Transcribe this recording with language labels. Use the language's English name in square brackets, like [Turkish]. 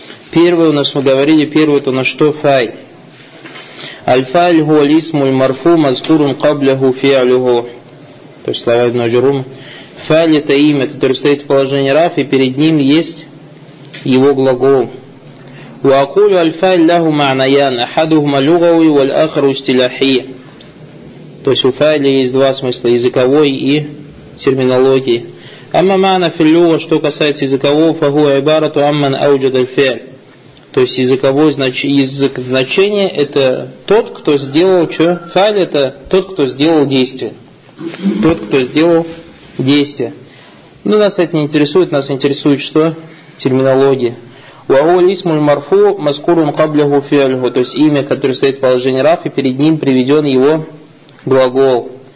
[Russian] Первое у нас, мы говорили, первое это на что? Фай. [Arabic] Аль-фай-ль гу ал-исму ль-марфу мазкурун кабля-гу фи-алю-гу. [Russian] То есть слова одного джурума. Фай-ль это имя, которое стоит в положении раф, и перед ним есть его глагол. [Arabic] وأقول الفاعل له معنيان أحدهما لغوي والآخر استلاحي. [Russian] То есть у фаиля есть два смысла: языковой и терминологии. [Arabic] أما معنى في اللغة, [Russian] что касается языкового, [Arabic] فهو عبارة عمن أوجد الفعل. [Russian] То есть языковое значение это тот, кто сделал что? Фаиль это тот, кто сделал действие. Тот, кто сделал действие. Но нас это не интересует, нас интересует что? Терминология. [Arabic] Марфу маскурун каблягу фиальгу, [Russian] то есть имя, которое стоит в положении раф, и перед ним приведен его глагол.